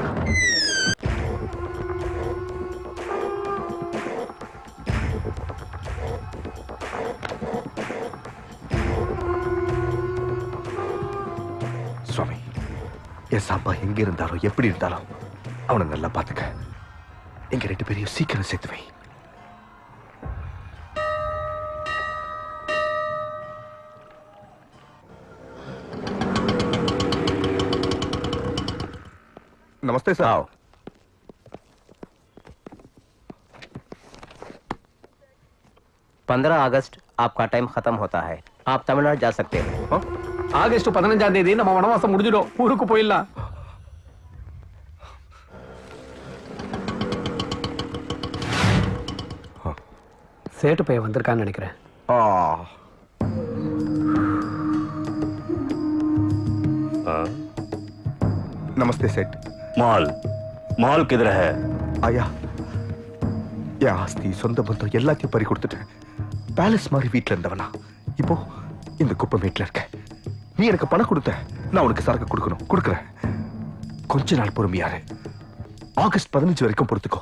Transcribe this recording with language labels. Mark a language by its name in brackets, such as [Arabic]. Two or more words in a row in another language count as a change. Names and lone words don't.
[Tamil] சுவாமி, என் சாம்பா எங்க இருந்தாலும் எப்படி இருந்தாலும் அவனை நல்லா பாத்துக்க. எங்க 2 பேரையும் சீக்கிரம் சேர்த்து வை. [Hindi] नमस्ते सर। आओ। अगस्त आपका टाइम खत्म होता है, आप तमिलनाडु जा सकते हो। [Tamil] ஆகஸ்ட் 15ஆம் தேதி நம்ம வனவாசம் முடிஞ்சிடும், ஊருக்கு போயிடலாம். சேட்டு பையன் வந்திருக்கான்னு நினைக்கிறேன். [Hindi] नमस्ते सेठ। माल माल किधर है? [Tamil] आया என் ஆஸ்தி சொந்த பந்தம் எல்லாத்தையும் பறி கொடுத்துட்டேன். பேலஸ் மாதிரி வீட்டுல இருந்தவனா இப்போ இந்த குப்பை வீட்டுல இருக்க. நீ எனக்கு பணம் கொடுத்த, நான் உனக்கு சரக்கு கொடுக்கணும், கொடுக்குறேன். கொஞ்ச நாள் பொறுமையாரு. ஆகஸ்ட் 15 வரைக்கும் பொறுத்துக்கோ.